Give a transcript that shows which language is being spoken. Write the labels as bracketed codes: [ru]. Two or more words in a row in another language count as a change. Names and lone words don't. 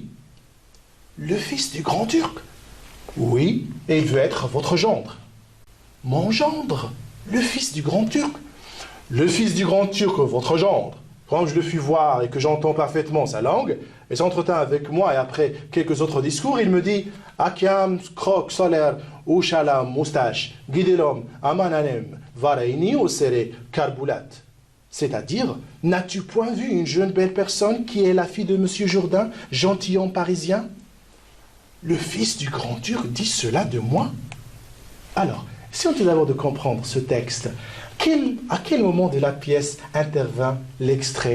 [fr] Le fils du grand Turc? Oui, et il veut être votre gendre. Mon gendre? Le fils du grand Turc? Le fils du grand Turc, votre gendre. Quand je le fus voir et que j'entends parfaitement sa langue, il s'entretint avec moi et après quelques autres discours, il me dit « Akiam, krok, soler, ushalam, moustache, guidelom, amananem, varaini, osere, karboulat » C'est-à-dire, n'as-tu point vu une jeune belle personne qui est la fille de monsieur Jourdain, gentilhomme parisien? Le fils du grand Turc dit cela de moi? Alors, si on tout d'abord de comprendre ce texte, à quel moment de la pièce intervint l'extrait?